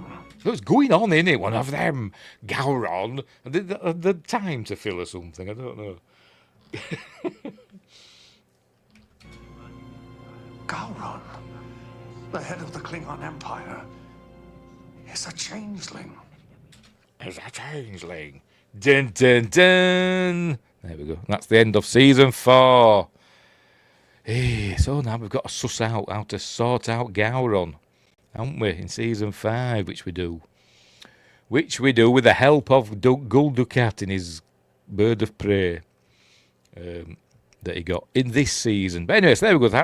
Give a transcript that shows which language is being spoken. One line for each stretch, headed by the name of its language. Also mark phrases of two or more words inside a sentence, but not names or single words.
English: So it's going on, innit? One of them. Gowron. The time to fill or something. I don't know. Gowron, the head of the Klingon Empire, is a changeling. Is a changeling. Dun, dun, dun. There we go. That's the end of season 4. Hey, so now we've got to suss out how to sort out Gowron, haven't we, in season 5, which we do. Which we do with the help of Guldukat in his Bird of Prey that he got in this season. But anyway, so there we go.